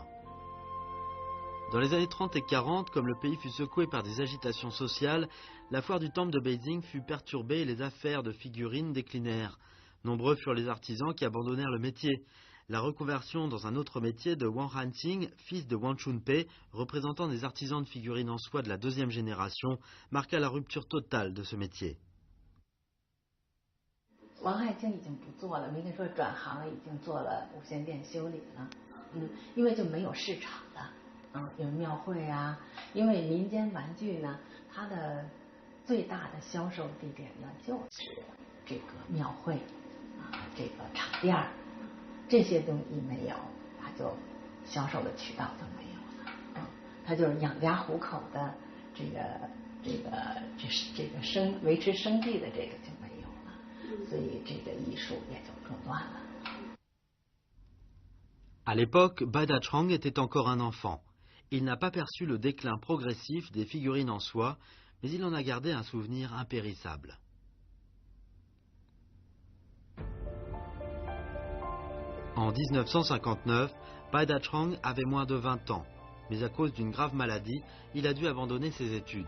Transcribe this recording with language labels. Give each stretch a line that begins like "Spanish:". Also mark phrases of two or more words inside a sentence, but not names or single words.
French: Dans les années 30 et 40, comme le pays fut secoué par des agitations sociales, la foire du temple de Beijing fut perturbée et les affaires de figurines déclinèrent. Nombreux furent les artisans qui abandonnèrent le métier. La reconversion dans un autre métier de Wang Hanqing, fils de Wang Chunpei, représentant des artisans de figurines en soie de la 2e génération, marqua la rupture totale de ce métier.
Chinese: 王汉卿已经不做了，没跟说转行了，已经做了无线电修理了。因为就没有市场了，有庙会啊。因为民间玩具呢，它的最大的销售地点呢，就是这个庙会这个场店这些东西没有，它就销售的渠道就没有了。它就是养家糊口的这个维持生计的这个就没有了，所以这个艺术也就中断了。
French: À l'époque, Bai Dachang était encore un enfant. Il n'a pas perçu le déclin progressif des figurines en soie, mais il en a gardé un souvenir impérissable. En 1959, Bai Dachang avait moins de 20 ans, mais à cause d'une grave maladie, il a dû abandonner ses études.